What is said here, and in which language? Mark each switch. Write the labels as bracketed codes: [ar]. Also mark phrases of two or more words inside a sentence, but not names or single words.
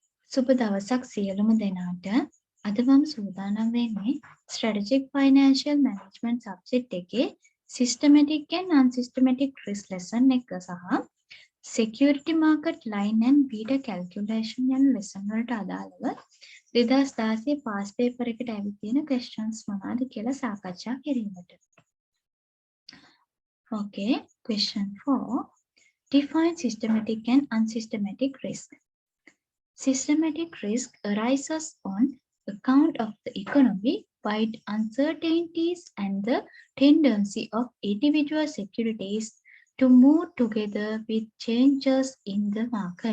[si] සුබ දවසක් සියලුම දෙනාට. අද මම සූදානම් වෙන්නේ [en] strategic financial management subject [si] එකේ [en] systematic and unsystematic risk lesson [si] එක සහ [en] security market line and beta calculation [si] යන lesson වලට අදාළව 2016 [en] pass paper [si] එකට ඇවිත් තියෙන questions මොනවාද කියලා සාකච්ඡා කිරීමට. [en] Okay, question 4. Define systematic and unsystematic risk. Systematic risk arises on account of the economy-wide uncertainties and the tendency of individual securities to move together with changes in the market.